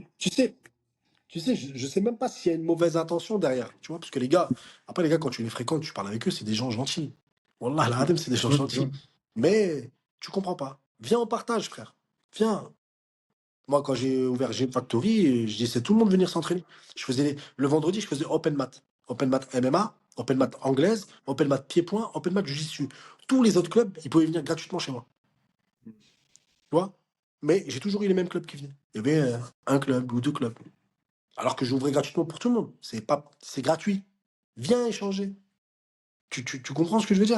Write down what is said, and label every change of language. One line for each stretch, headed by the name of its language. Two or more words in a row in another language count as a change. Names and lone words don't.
French: tu sais, je sais même pas s'il y a une mauvaise intention derrière, tu vois, parce que les gars, après les gars, quand tu les fréquentes, tu parles avec eux, c'est des gens gentils. Wallah, la c'est des gens Ouais, tu vois. gentils. Mais tu comprends pas. Viens, on partage, frère. Viens. Moi, quand j'ai ouvert Gym Factory, je laissais tout le monde venir s'entraîner. Le vendredi, je faisais
English: open mat. Open mat MMA, open mat
French: anglaise,
English: open mat
French: pied-point,
English: open mat
French: jiu-jitsu. Tous les autres clubs, ils pouvaient venir gratuitement chez moi. Tu vois? Mais j'ai toujours eu les mêmes clubs qui venaient. Il y avait un club ou 2 clubs. Alors que j'ouvrais gratuitement pour tout le monde. C'est gratuit. Viens échanger. Tu comprends ce que je veux dire?